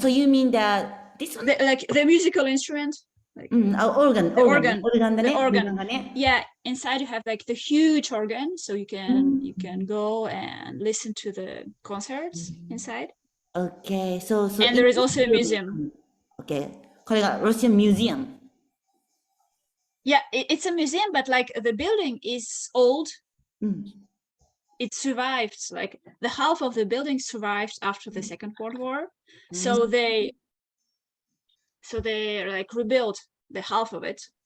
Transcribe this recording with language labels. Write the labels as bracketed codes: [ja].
[en] So you mean that this one? Like the musical instrument. Like, [ja] うん、あ、オルガンだね。 [en] the [ja] オルガンだね。 [en] organ. [ja] オルガンがね。 [en] Yeah, inside you have like the huge organ, so you can go and listen to the concerts inside. Okay, so And there is also a museum. [ja] Okay, これがロシアンミュージアム。 [en] Yeah, it's a museum, but like the building is old. [ja] うん。 [en] It survived, like the half of the building survived after the Second World War. So they like rebuilt the half of it